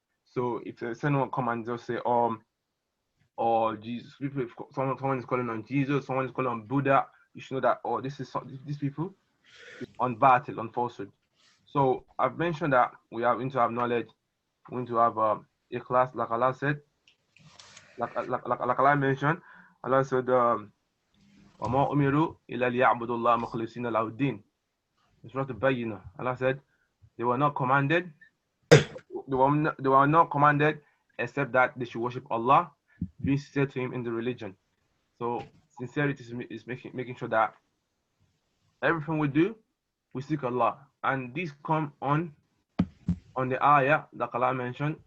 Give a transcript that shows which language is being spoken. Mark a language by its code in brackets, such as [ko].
[en] So if someone come and just say or Jesus, if someone is calling on Jesus, someone is calling on Buddha, you should know that, these people is on battle, on falsehood. So I've mentioned that we have need to have knowledge, we need to have a class, like Allah said, like Allah mentioned. [ar] Allah said, وَمَا أُمِرُوا إِلَّا لِيَعْبُدُوا اللَّهَ مُخْلِصِينَ لَهُ الدِّينَ. [en] In Surah Al-Bayyinah, Allah said, they were not commanded, they were not commanded except that they should worship Allah, being sincere to Him in the religion. So sincerity is making sure that everything we do, we seek Allah, and this come on the ayah that Allah mentioned.